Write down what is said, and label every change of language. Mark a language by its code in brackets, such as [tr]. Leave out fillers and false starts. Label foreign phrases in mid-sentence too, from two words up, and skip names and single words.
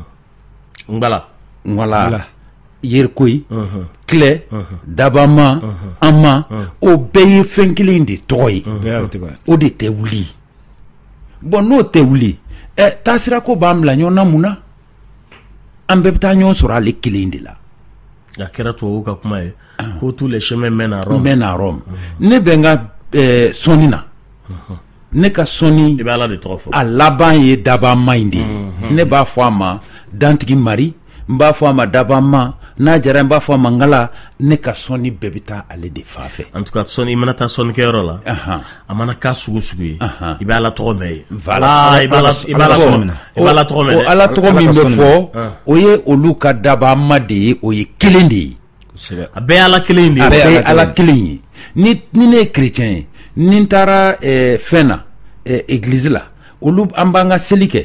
[bm] wala yerikoyi kilɛ dabama ama o bɛɛ ye fɛn kelen de tɔgɔ ye o de tɛ wuli bon n'o tɛ wuli taasira ko b'an bila ɲɔgɔn na mun na an bɛɛ bɛ taa ɲɔgɔn sɔrɔ ale kelen de la a kɛra tubabu ka kuma ye ko [fr] tous les chemins mènent à Rome [bm] ne bɛ n ka sɔnni na ne ka sɔnni i bɛ Ala de tɔgɔ fɔ a laban ye dabama in de ye ne b'a fɔ a ma dantigi mari n b'a fɔ a ma dabama n'a jara n b'a fɔ a ma ngala ne ka sɔnni bɛɛ bɛ taa ale de fan fɛ [fr] en tout cas [bm] sɔnni i mana taa sɔnnikɛyɔrɔ la a mana k'a sugu sugu ye i bɛ Ala tɔgɔ mɛn ye voilà i b'a Ala tɔgɔ mɛn dɛ Ala tɔgɔ min bɛ fɔ o ye olu ka dabama de ye o ye kelen de ye a bɛɛ ye Ala kelen de ye a bɛɛ ye Ala kelen ye ni ne ye chrétien ye ni n taara fɛn na église la olu an b'an ka seli kɛ